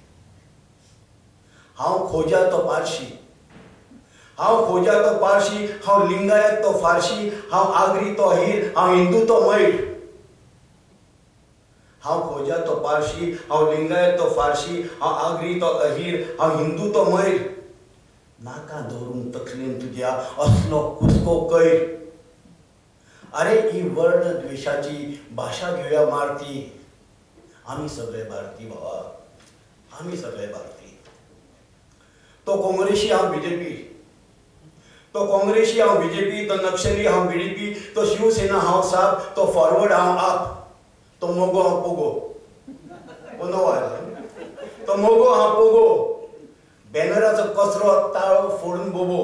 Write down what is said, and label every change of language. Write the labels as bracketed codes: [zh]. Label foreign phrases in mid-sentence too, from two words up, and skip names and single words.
[kok] हांव खोजा तो पारशी, हांव खोजा तो पारशी, हांव लिंगायत तो फारशी, हांव आगरी तो अहीर, हांव हिंदू तो मैड। हांव खोजा तो पारशी, हांव लिंगायत तो फारशी, हांव आगरी तो अहीर, हांव हिंदू तो मैड। नाका दवरून तकलेन तुज्या असलो कुसको कैर। [mr] अरे ही वर्ण द्वेषाची भाषा घेऊया मारती। आम्ही सगळे भारती भावा, आम्ही सगळे भारती। [kok] तो काँग्रेसी हांव बीजेपी, तो काँग्रेसी हांव बीजेपी, तो नक्षली हांव बीडीपी, तो शिवसेना हांव साप, तो फॉरवर्ड हांव आप, तो मोगो हांव पोगो। तो मोगो हांव पोगो, बॅनराचो कचरो ताळो फोडून बोबो।